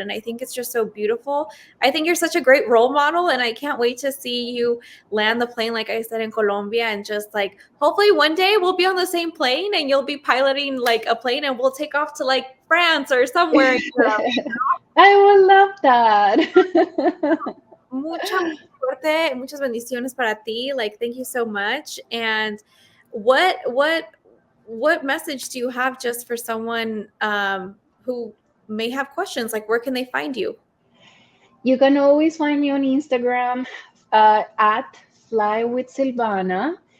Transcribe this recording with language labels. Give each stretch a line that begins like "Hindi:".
English: And I think it's just so beautiful. I think you're such a great role model and I can't wait to see you land the plane, like I said, in Colombia, and just like hopefully one day we'll be on the same plane and you'll be piloting like a plane and we'll take off to like France or somewhere in Europe. I would love that.
Spanish: Mucha suerte, muchas bendiciones para ti.
English: Like, thank you so much. And what message do you have just for someone who may have questions? Like, where can they find you? You can always find me on Instagram at Fly with Silvana.